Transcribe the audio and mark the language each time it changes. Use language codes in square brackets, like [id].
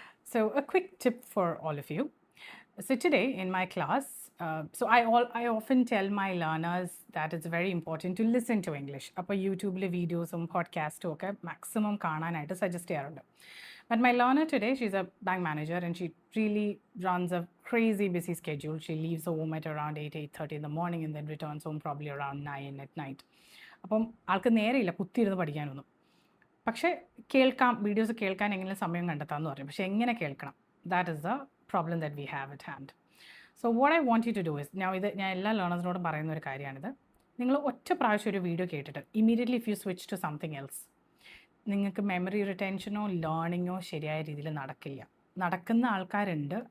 [en] So a quick tip for all of you. So today in my class, I often tell my learners that it's very important to listen to English. [ml] അപ്പോൾ യൂട്യൂബിലെ വീഡിയോസും പോഡ്കാസ്റ്റും ഒക്കെ maximum കാണാനായിട്ട് suggest ചെയ്യാറുണ്ട്. [en] But my learner today, she's a bank manager and she really runs a crazy busy schedule. She leaves home at around 8:30 in the morning and then returns home probably around 9 at night. [ml] അപ്പം ആൾക്ക് നേരെയില്ല കുത്തിയിരുന്ന് പഠിക്കാനൊന്നും. പക്ഷേ കേൾക്കാം, videos കേൾക്കാൻ എങ്ങനെ സമയം കണ്ടെത്താമെന്ന് പറയും. പക്ഷേ എങ്ങനെ കേൾക്കണം, [en] That is the problem that we have at hand. So what I want you to do is, [ml] ഞാൻ എല്ലാ ലേണേഴ്സിനോടും പറയുന്ന ഒരു കാര്യമാണിത്. നിങ്ങൾ ഒറ്റ പ്രാവശ്യം ഒരു വീഡിയോ കേട്ടിട്ട് immediately [en] if you switch to something else, [ml] നിങ്ങൾക്ക് മെമ്മറി റിട്ടൻഷനോ ലേണിങ്ങോ ശരിയായ രീതിയിൽ നടക്കുന്ന ആൾക്കാരുണ്ട്.